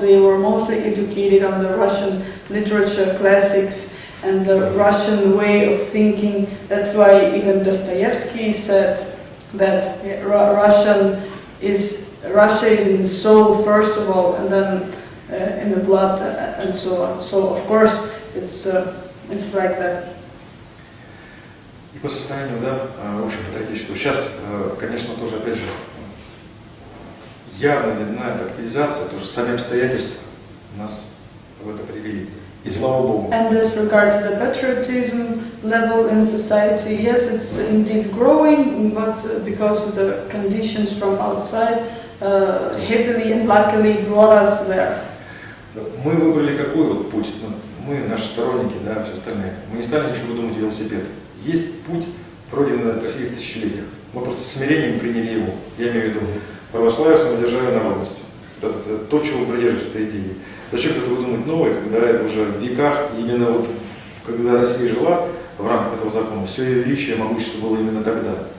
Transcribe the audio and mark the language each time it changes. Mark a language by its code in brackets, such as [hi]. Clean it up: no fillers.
[en] They were mostly educated on the Russian literature, classics, and the Russian way of thinking. That's why even Dostoevsky said that Russia is in the soul first of all, and then in the blood, and so on. So of course it's like that. [ru] И по состоянию, да, в общем, патриотического. Сейчас, конечно, тоже, опять же, явно видна эта активизация, тоже сами обстоятельства нас в это привели. И слава Богу. [en] And as regards the patriotism level in society, yes, it's indeed growing, but because of the conditions from outside, happily and luckily brought us there. [ru] Мы выбрали какой вот путь? Мы, наши сторонники, да, все остальные. Мы не стали ничего выдумывать велосипед. Есть путь, пройденный Россией в тысячелетиях. Мы просто с смирением приняли его. Я имею в виду православие, самодержавие, народность. Это то, чего мы придерживаемся, этой идеи. Зачем это выдумывать новое, когда это уже в веках, именно вот когда Россия жила в рамках этого закона, все ее величие, могущество было именно тогда.